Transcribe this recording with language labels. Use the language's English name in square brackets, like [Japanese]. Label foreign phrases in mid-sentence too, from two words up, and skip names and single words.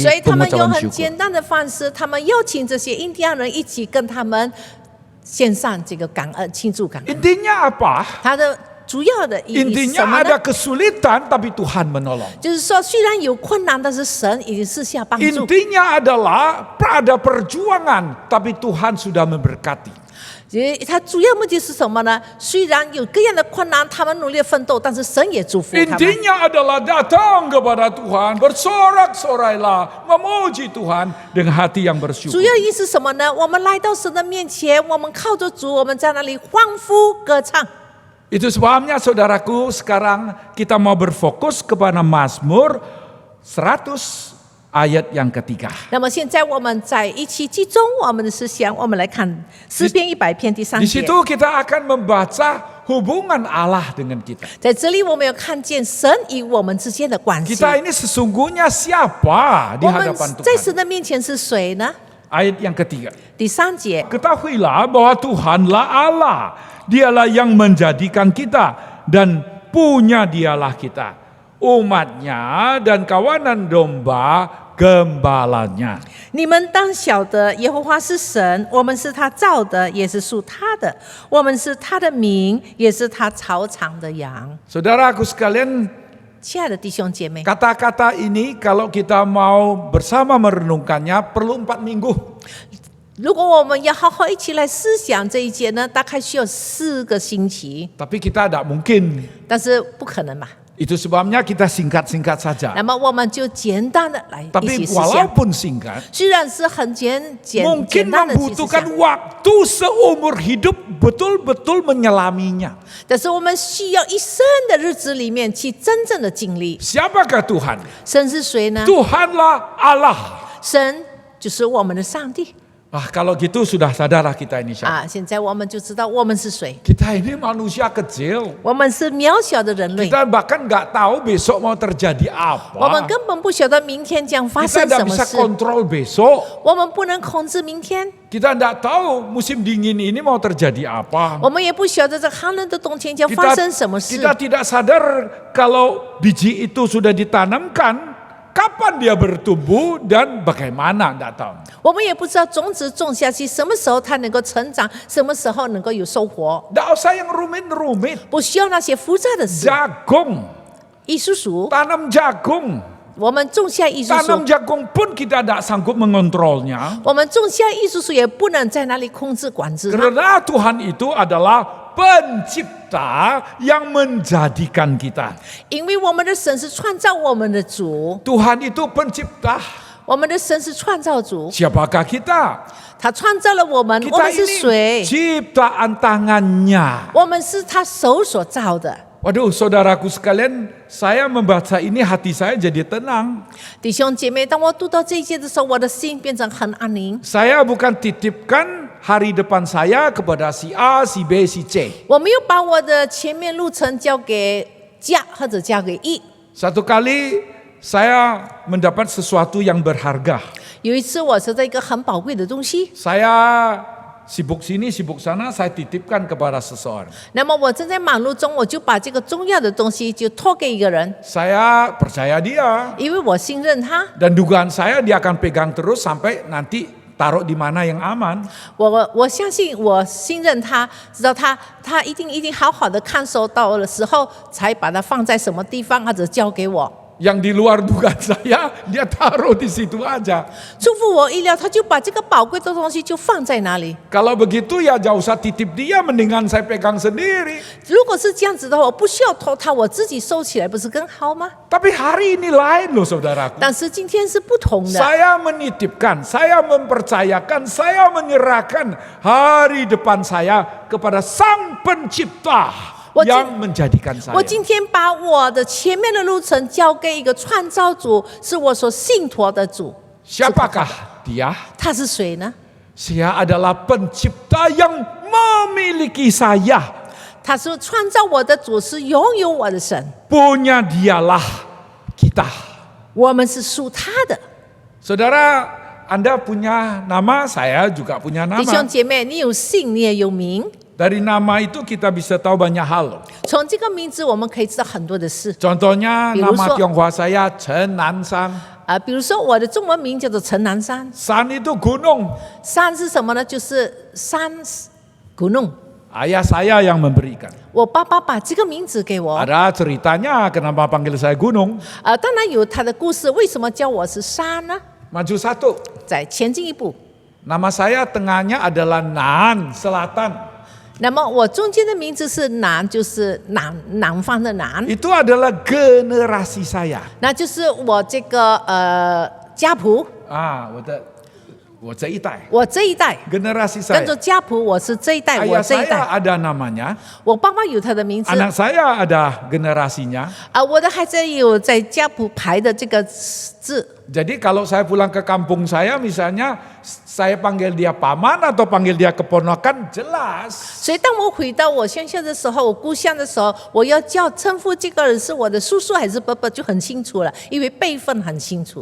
[Chinese] 所以他们用 [Indonesian] pengucapan [Chinese] 很 [Indonesian] syukur. [Chinese] 简单的方式，他们邀请这些印第安人一起跟他们献上这个感恩庆祝感恩。 [Indonesian] Intinya apa? [Chinese] 它的主要的意义是什 [Indonesian] Intinya [Chinese] 么 [Indonesian] ada [Chinese] 呢？ [Indonesian] kesulitan tapi Tuhan menolong. [Chinese] 就是说，虽然有困难，但是神已经赐下帮助。 [Indonesian] Intinya adalah ada perjuangan tapi Tuhan sudah memberkati. [Chinese] 它主要目的是什么呢？虽然有各样的困难，他们努力奋斗，但是神也祝福他们。 [Indonesian] Intinya adalah datang kepada Tuhan, bersorak-sorailah, memuji Tuhan dengan hati yang [Chinese] 主 [Indonesian] bersyukur. [Chinese] 要意思是什么呢？我们来到神的面前，我们靠着主，我们在那里欢呼歌唱。 [Indonesian] Itu sebabnya saudaraku sekarang kita mau berfokus kepada Mazmur 100 ayat yang ketiga. [Chinese] 那么现在我们在一起集中我们的思想，我们来看诗篇100篇第3 [Indonesian] Di [Chinese] 节。 [Indonesian] situ kita akan membaca hubungan Allah dengan kita. [Chinese] 在这里我们有看见神与我们之间的关系。 [Indonesian] Kita ini sesungguhnya siapa di [Chinese] 我们 [Indonesian] hadapan [Chinese] 在 [Indonesian] Tuhan? [Chinese] 神的面前是谁呢？ [Indonesian] Ayat yang ketiga. [Chinese] 第3节， [Indonesian] Ketahuilah bahwa Tuhanlah Allah. Dialah yang menjadikan kita dan punya dialah kita. Umatnya dan kawanan domba gembalanya. [Chinese] 你们当晓得，耶和华是神，我们是他造的，也是属他的，我们是他的民，也是他草场的羊。 [Indonesian] Saudaraku sekalian, [Chinese] 亲爱的弟兄姐妹， [Indonesian] kata-kata ini kalau kita mau bersama merenungkannya perlu 4 minggu. [Chinese] 如果我们要好好一起来思想这一节呢，大概需要4个星期， [Indonesian] Tapi kita tidak mungkin. [Chinese] 但是不可能嘛。 [Indonesian] Itu sebabnya kita singkat-singkat saja. [Chinese] 那么我们就简单的来一 [Indonesian] Tapi [Chinese] 起思想， [Indonesian] walaupun singkat, [Chinese] 虽然是很简 [Indonesian] mungkin [Chinese] 单的去思 [Indonesian] membutuhkan [Chinese] 想， [Indonesian] waktu seumur hidup betul-betul menyelaminya. [Chinese] 但是我们需要一生的日子里面去真正的经历。 [Indonesian] Siapakah Tuhan? [Chinese] 神是谁呢？ [Indonesian] Tuhanlah Allah. [Chinese] 神就是我们的上帝 [Indonesian] Kalau gitu sudah sadarlah kita ini siapa. [Chinese] 啊！现在我们就知道我们是谁， [Indonesian] Kita ini manusia kecil. [Chinese] 我们是渺小的人类， [Indonesian] Kita bahkan nggak tahu besok mau terjadi [Chinese] 我们 [Indonesian] apa. [Chinese] 根本不晓得明天将发 [Indonesian] Kita [Chinese] 生 [Indonesian] tidak [Chinese] 什么 [Indonesian] bisa [Chinese] 事， [Indonesian] kontrol besok. [Chinese] 我们不能控制明天， [Indonesian] Kita tidak tahu musim dingin ini mau terjadi apa. [Chinese] 我们也不晓得这寒冷的冬天将发 [Indonesian] Kita, [Chinese] 生什么事。 [Indonesian] kita tidak sadar kalau biji itu sudah ditanamkan, kapan dia bertumbuh dan bagaimana, tidak tahu. [Chinese] 我们也不知道种子种下去什么时候它能够成长，什么时候能够有收获， [Indonesian] Tidak usah yang rumit-rumit. [Chinese] 不需要那些复杂的事。 [Indonesian] Jagung, [Chinese] 艺术属， [Indonesian] tanam jagung. [Chinese] 我们种下艺术 [Indonesian] Tanam [Chinese] 树， [Indonesian] jagung pun kita tidak sanggup mengontrolnya. [Chinese] 我们种下艺术树也不能在那里控制管制它， [Indonesian] Karena Tuhan itu adalah pencipta yang menjadikan kita. [Chinese] 因为我们的神是创造我们的主， [Indonesian] Tuhan itu pencipta. [Chinese] 我们的神是创造主， [Indonesian] Siapakah kita? [Chinese] 他创造了我们，我 [Indonesian] Kita [Chinese] 们是 [Indonesian] ini [Chinese] 谁？ [Indonesian] ciptaan tangannya. [Chinese] 我们是他手所造的。 [Indonesian] Waduh, saudaraku sekalian, saya membaca ini hati saya jadi tenang. [Chinese] 弟兄姐妹，当我读到这一节的时候，我的心变成很安宁。 [Indonesian] Saya bukan titipkan hari depan saya kepada si A, si B, si C. [Chinese] 我没有把我的前面路程交给甲或者交给乙。 [Indonesian] Satu kali saya mendapat sesuatu yang berharga. [Chinese] 有一次，我收到一个很宝贵的东西， [Indonesian] Saya sibuk sini, sibuk sana, saya titipkan kepada seseorang. [Chinese] 那么我正在忙碌中，我就把这个重要的东西就托给一个人， [Indonesian] Saya percaya dia. [Chinese] 因为我信任他， [Indonesian] Dan dugaan saya dia akan pegang terus sampai nanti taruh di mana yang aman. [Chinese] 我相信，我信任他，知道他一定好好的看守到的时候，才把它放在什么地方，或者交给我。 [Indonesian] Yang di luar dugaan saya, dia taruh di situ aja. [Chinese] 出乎我意料，他就把这个宝贵的东西就放在那里。 [Indonesian] Kalau begitu ya jauh usah titip dia, mendingan saya pegang sendiri. [Chinese] 如果是这样子的话，我不需要托他，我自己收起来，不是更好吗？ [Indonesian] Tapi hari ini lain loh saudaraku. [Chinese] 但是今天是不同的。 [Indonesian] Saya menitipkan, saya mempercayakan, saya menyerahkan hari depan saya kepada Sang Pencipta [Chinese] 我今- [Indonesian] yang menjadikan saya. [Chinese] 我今天把我的前面的路程交给一个创造主，是我所信托的主。 [Indonesian] Siapakah dia? [Chinese] 他是谁呢？ [Indonesian] Saya adalah pencipta yang memiliki saya. [Chinese] 他是创造我的主，是拥有我的神。 [Indonesian] Punya dialah kita. [Chinese] 我们是属他的。 [Indonesian] Saudara, Anda punya nama, saya juga punya [Chinese] 弟兄 [Indonesian] nama. [Chinese] 姐妹，你有姓，你也有名。 [Indonesian] Dari nama itu kita bisa tahu banyak hal. [Chinese] 从这个名字，我们可以知道很多的事。 [Indonesian] Contohnya [Chinese] 比如说- [Indonesian] nama Tionghoa saya Chen Nanshan. [Chinese] 比如说我的中文名叫做陈南山， [Indonesian] San itu gunung. [Chinese] 山是什么呢？就是山 gunung。 [Indonesian] Ayah saya yang memberikan. [Chinese] 我爸爸把这个名字给我， [Indonesian] Ada ceritanya kenapa panggil saya gunung. [Chinese] 当然有他的故事，为什么叫我是山呢？ [Indonesian] Maju satu. [Chinese] 再前进一步， [Indonesian] Nama saya tengahnya adalah Nan, selatan. [Chinese] 那么我中间的名字是南，就是南方的南， [Indonesian] Itu adalah generasi saya. [Chinese] 那就是我这个家谱，我这一代。我这一代 [Indonesian] Generasi [Chinese] 跟着 [Indonesian] saya. [Chinese] 家谱，我是这一代，我 [Indonesian] Ayah [Chinese] 这一 [Indonesian] saya [Chinese] 代， [Indonesian] ada namanya, [Chinese] 我爸爸有他的名字， [Indonesian] anak saya ada generasinya. [Chinese] 我的孩子也有在家谱排的这个字。 [Indonesian] Jadi kalau saya pulang ke kampung saya misalnya, saya panggil dia paman atau panggil dia keponakan, jelas. [Chinese] 所以当我回到我乡下的时候，我故乡的时候，我要称呼这个人是我的叔叔还是伯伯就很清楚了，因为辈分很清楚。